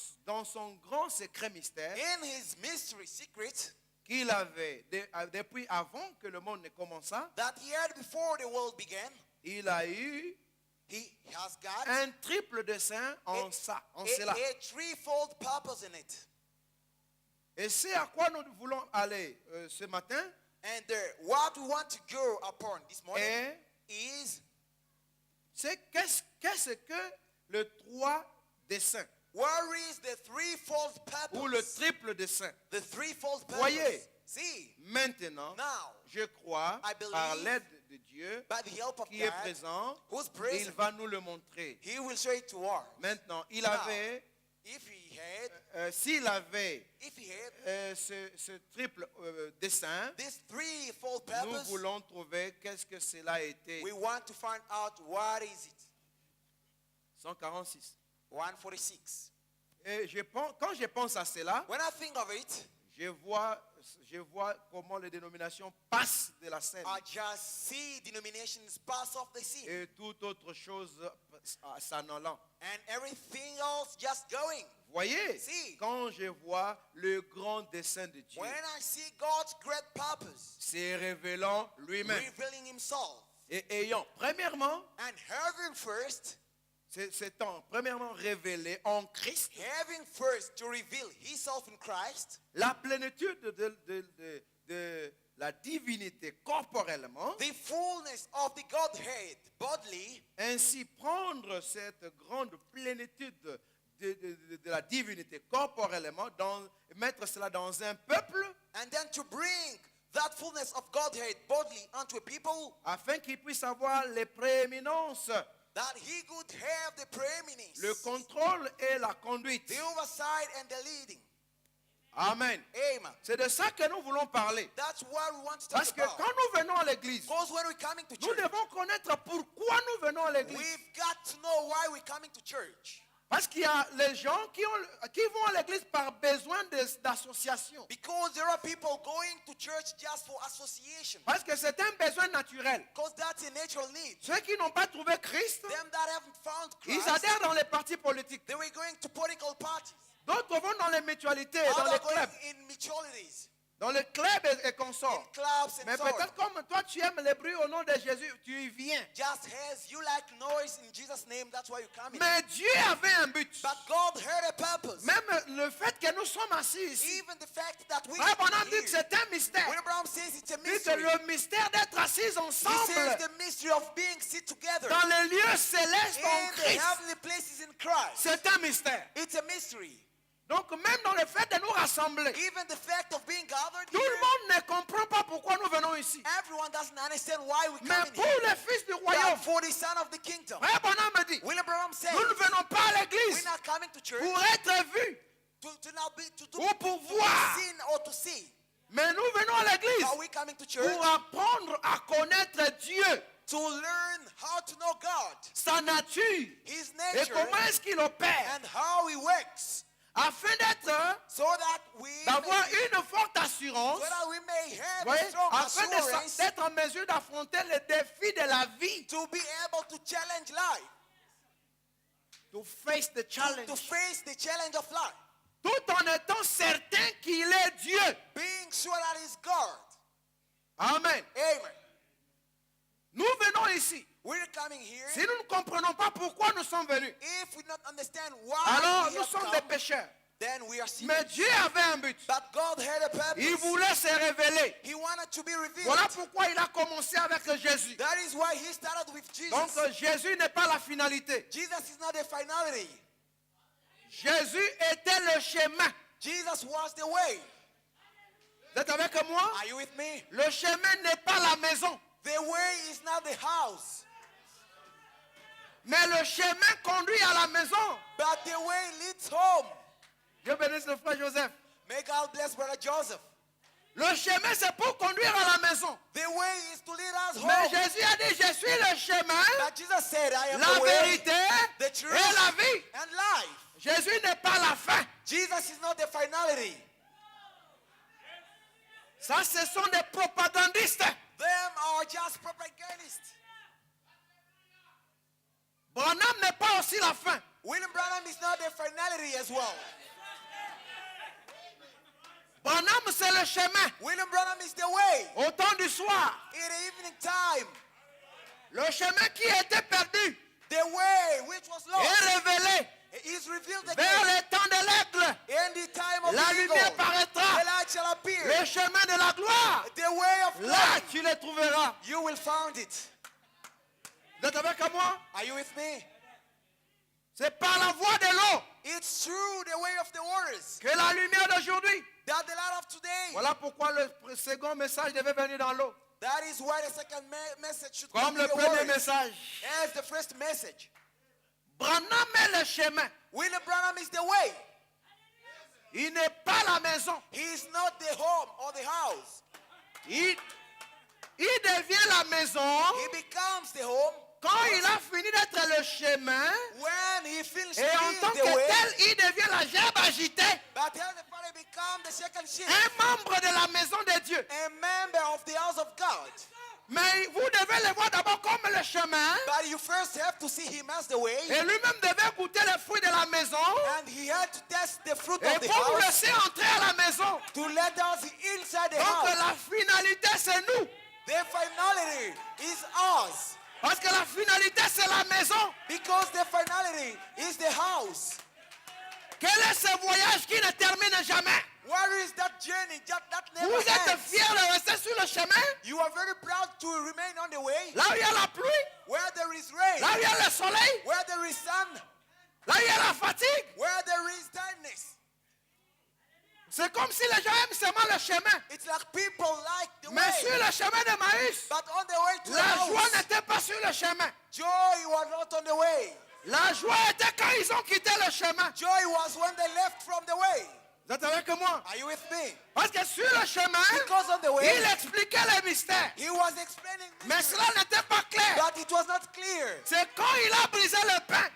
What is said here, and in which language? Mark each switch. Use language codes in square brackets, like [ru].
[fr] dans son grand secret mystère, [en] in his mystery secret [fr] qu'il avait depuis avant que le monde ne commença, [en] that he had before the world began, [fr] il a eu [en] He has got [fr] un triple dessein en cela. [en] a threefold purpose in it. [fr] Et c'est à quoi nous voulons aller ce matin. [en] And what we want to go upon this morning [fr] Et [en] is [fr] c'est qu'est-ce que le trois desseins [en] where is the threefold purpose? [fr] ou le triple dessein. [en] The threefold purpose. [fr] Voyez. [en] See, [fr] Maintenant, [en] now, [fr] je crois, [en] I believe [fr] par l'aide de Dieu [en] by the help of [fr] qui est [en] God, [fr] présent, [en] who's [fr] il [en] present, [fr] va nous le montrer. [en] He will show it to us. [fr] Maintenant, il [en] Now, [fr] avait, [en] If he had, [fr] s'il avait [en] this [fr] ce triple dessein, [en] threefold [fr] nous [en] purpose, [fr] voulons trouver qu'est-ce que cela a été. [en] we want to find out what is it. [fr] 146. [en] 146. [fr] Et quand je pense à cela, [en] When I think of it, [fr] je vois comment les dénominations passent de la scène [en] I just see denominations pass off the scene [fr] et toute autre chose s'en allant. [en] and everything else just going. [fr] Voyez, [en] Si. [fr] quand je vois le grand dessein de Dieu, [en] When I see God's great purpose [fr] c'est révélant lui-même [en] revealing himself [fr] et ayant premièrement, [en] and having first [fr] premièrement révélé en Christ [en] having first to reveal himself in Christ, [fr] la plénitude de la divinité corporellement, [en] the fullness of the Godhead bodily, [fr] ainsi prendre cette grande plénitude de la divinité corporellement, mettre cela dans un peuple, [en] and then to bring that fullness of Godhead bodily unto a people, [fr] afin qu'il puisse avoir les prééminences, [en] that he could have the preeminence, [fr] le contrôle et la conduite. [en] the oversight and the leading. [fr] Amen. [en] Amen. [fr] C'est de ça que nous voulons parler. [en] That's what we want to talk [fr] Parce que [en] about. [fr] quand nous venons à l'église, [en] Because when we're coming to [fr] nous [en] church, [fr] devons connaître pourquoi nous venons à l'église. [en] we've got to know why we're coming to church. [fr] Parce qu'il y a les gens qui vont à l'église par besoin d'association. [en] Because there are people going to church just for association. [fr] Parce que c'est un besoin naturel. [en] Because that's a natural need. [fr] Ceux qui n'ont pas trouvé Christ, [en] Them that haven't found [fr] ils [en] Christ, [fr] adhèrent dans les partis politiques. [en] they were going to political parties. [fr] D'autres vont dans les mutualités, dans [en] Others [fr] les [en] going [fr] clubs. [en] in mutualities, [fr] Dans les clubs et [en] in [fr] consorts. [en] clubs and [fr] Mais [en] so on. [fr] peut-être comme toi tu aimes les bruits au nom de Jésus, tu y viens. [en] Just as you like noise in Jesus' name, that's why you come in. [fr] Mais Dieu avait un but. [en] But God had a purpose. [fr] Même le fait que nous sommes assis ici. [en] Even the fact that we [fr] Frère Branham [en] are [fr] dit que [en] here. [fr] c'est un mystère. [en] William Brown says it's a [fr] Il dit que [en] mystery. [fr] le mystère d'être assis [en] He says [fr] ensemble [en] the mystery of being sit together [fr] dans les lieux célestes en [en] in the [fr] Christ, [en] heavenly places in Christ. [fr] c'est un mystère. [en] It's a mystery. [fr] Donc même dans le fait de nous rassembler, [en] Even the fact of being gathered [fr] tout le [en] here, [fr] monde ne comprend pas pourquoi nous venons ici. [en] everyone doesn't understand why we [fr] Mais [en] come in [fr] pour [en] here. [fr] les fils du [en] But [fr] royaume, [en] for the son of the kingdom, [fr] Frère Branham me dit, [en] William Branham says, [fr] nous ne venons pas à [en] we're [fr] l'église [en] not coming to church [fr] pour être vus, [en] to now be to [fr] ou pour [en] be [fr] voir. [en] seen or to see. [fr] Mais nous venons à l'église [en] Are we coming to church [fr] pour apprendre à connaître Dieu, [en] to learn how to know God, [fr] sa nature, [en] His [fr] et [en] nature, [fr] comment est-ce qu'il opère, [en] and how He works, [fr] afin [en] so that [fr] d'avoir une forte assurance, [en] so that we may have [fr] voyez, [en] a strong [fr] afin [en] assurance [fr] d'être en mesure d'affronter les défis de la vie. [en] to be able to challenge life, To face the challenge. to face the challenge of life, [fr] Tout en étant certain qu'il est Dieu. [en] being sure that He's God. [fr] Amen. [en] Amen. [fr] Nous venons ici. [en] We're coming here. [fr] Si nous ne comprenons pas pourquoi nous sommes venus, [en] If we don't understand why [fr] alors [en] we [fr] nous [en] have [fr] sommes [en] come, [fr] des pécheurs. [en] then we are [fr] Mais [en] sinners. [fr] Dieu avait un but. [en] But God had a purpose. [fr] Il voulait se révéler. [en] He wanted to be revealed. [fr] Voilà pourquoi il a commencé avec Jésus. [en] That is why He started with Jesus. [fr] Donc Jésus n'est pas la finalité. [en] Jesus is not a finality. [fr] Jésus était le chemin. [en] Jesus was the way. [fr] Vous êtes avec moi? [en] Are you with me? [fr] Le chemin n'est pas la maison, [en] The way is not the house, [fr] mais le chemin conduit à la maison. [en] but the way leads home. [fr] Dieu bénisse le frère Joseph. [en] May God bless Brother Joseph. [fr] Le chemin, c'est pour conduire à la maison. [en] The way is to lead us home. [fr] Mais Jésus a dit, je suis le chemin, [en] But Jesus said, I am [fr] la [en] the way, [fr] vérité [en] the truth, [fr] et la vie. [en] and life. [fr] Jésus n'est pas la fin. [en] Jesus is not the finality. [fr] Ça, ce sont des propagandistes. [en] Them are just propagandists. [fr] Branham n'est pas aussi la fin. [en] William Branham is not the finality as well. [fr] Branham, c'est le chemin. [en] William Branham is the way. [fr] Au temps du soir, [en] In the evening time, [fr] le chemin qui était perdu, [en] The way which was [fr] est [en] lost [fr] révélé [en] is revealed [fr] vers [en] again. [fr] le temps de l'aigle. [en] In the time of [fr] La [en] the eagle, [fr] lumière paraîtra. [en] the light shall appear. [fr] Le chemin de la gloire, [en] The way of [fr] là [en] life, [fr] tu le trouveras. [en] you will find it. [fr] Vous êtes avec moi? [en] Are you with me? [fr] C'est par la voie de l'eau [en] It's through the way of the waters [fr] que la lumière d'aujourd'hui. [en] that the light of today. [fr] Voilà pourquoi le second message devait venir dans l'eau. [en] That is why the second message should [fr] Comme [en] come in [fr] le [en] the [fr] premier [en] waters. [fr] message. [en] As the first message. [fr] Branham est le chemin. [en] William Branham is the way. [fr] Il n'est pas la maison. [en] He is not the home or the house. [fr] Il devient la maison [en] He becomes the home [fr] quand il a fini d'être le chemin. [en] when he finishes [fr] Et en [en] being [fr] tant [en] the [fr] que [en] way. [fr] tel, il devient la gerbe agitée. [en] But then the Father becomes the second sheep, [fr] Un membre de la maison de Dieu. [en] a member of the house of God. [fr] Mais vous devez le voir d'abord comme le chemin. [en] But you first have to see him as the way, [fr] Et lui-même devait goûter les fruits de la maison. [en] and he had to test the fruit [fr] Et [en] of the [fr] pour vous [en] house [fr] laisser entrer à la maison. [en] to let us inside the [fr] Donc [en] house. [fr] la finalité, c'est nous. [en] The finality is us, [fr] Parce que la finalité, c'est la maison. [en] because the finality is the house. [fr] Quel est ce voyage qui ne termine jamais? [en] Where is that journey that [fr] Vous [en] never [fr] êtes [en] ends? [fr] fiers de rester sur le chemin? [en] You are very proud to remain on the way, [fr] Là où il y a la pluie, [en] where there is rain, [fr] là où il y a le soleil, [en] where there is sun, [fr] là où il y a la fatigue. [en] where there is tiredness. [fr] C'est comme si les gens aiment seulement le chemin. [en] It's like people like the [fr] Mais sur [en] way, [fr] le chemin de Maïs, [en] but on the way to the [fr] la joie [en] house, [fr] n'était pas sur le chemin. [en] joy was not on the way. [fr] La joie était quand ils ont quitté le chemin. [en] Joy was when they left from the way. [fr] Vous êtes avec moi? [en] Are you with me? [fr] Parce que sur le chemin, [en] Because on the way, [fr] il expliquait les mystères. [en] he was explaining [fr] Mais [en] mysteries, [fr] cela n'était pas clair. [en] but it was not clear. [fr] C'est quand il a brisé le pain.